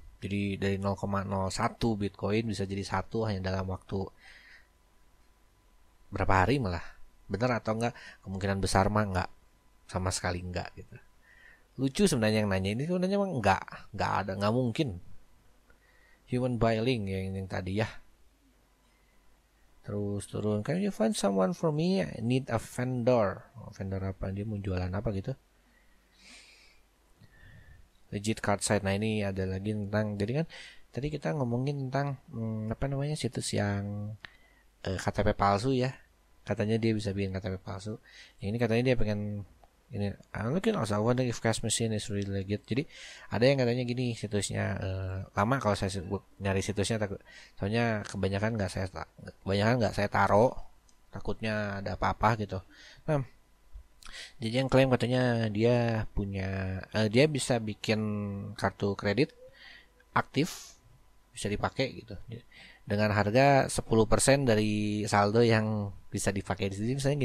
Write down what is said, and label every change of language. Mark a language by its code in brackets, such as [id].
[id] Jadi dari 0,01 Bitcoin bisa jadi 1 hanya dalam waktu berapa hari malah. Bener atau enggak? Kemungkinan besar mah enggak. Sama sekali enggak gitu. Lucu sebenarnya yang nanya ini sebenarnya mah enggak ada, enggak mungkin. Human buying yang tadi ya. [en] Terus turun, can you find someone for me? [id] I need a vendor. Vendor apa? Dia mau jualan apa gitu? Legit card site. Nah ini ada lagi tentang, jadi kan tadi kita ngomongin tentang apa namanya situs yang KTP palsu ya. Katanya dia bisa bikin KTP palsu. Yang ini katanya dia pengen ini. [en] I'm looking also wondering if cash machine is really legit. [id] Jadi ada yang katanya gini situsnya lama kalau saya nyari situsnya takut. Soalnya kebanyakan nggak saya taruh. Takutnya ada apa-apa gitu. Nah, jadi yang klaim katanya dia punya dia bisa bikin kartu kredit aktif bisa dipakai gitu dengan harga 10% dari saldo yang bisa dipakai di sini.